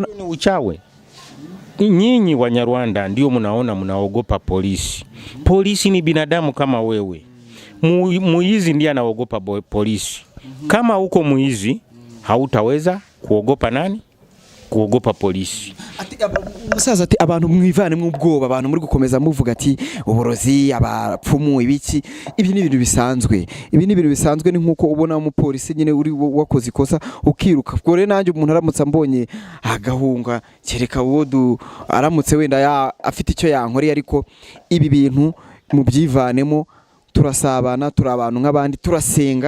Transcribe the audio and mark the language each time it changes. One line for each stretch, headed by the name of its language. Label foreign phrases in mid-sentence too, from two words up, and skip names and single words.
Swahili: ni uchawe. Nyinyi Wanyarwanda ndio mnaona mnaogopa polisi. Polisi ni binadamu kama wewe. Muizi ndiye anaogopa polisi. Kama uko muizi hautaweza kuogopa nani? Kuogopa polisi.
Kinyarwanda: Musaza ati abantu mwivane mw'ubwoba, abantu muri gukomeza muvuga ati uborozi, abapfumu, ibiki, ibi ni ibintu bisanzwe. Ibi ni ibintu bisanzwe, ni nkuko ubona umupolisi nyine uri wakoze ikosa ukiruka. Ubwo rero nanjye umuntu aramutse ambonye agahunga, kereka wodu aramutse wenda afite icyo yankoreye, ariko ibi bintu mu byivanemo, turasabana, turi abantu nk'abandi, turasenga.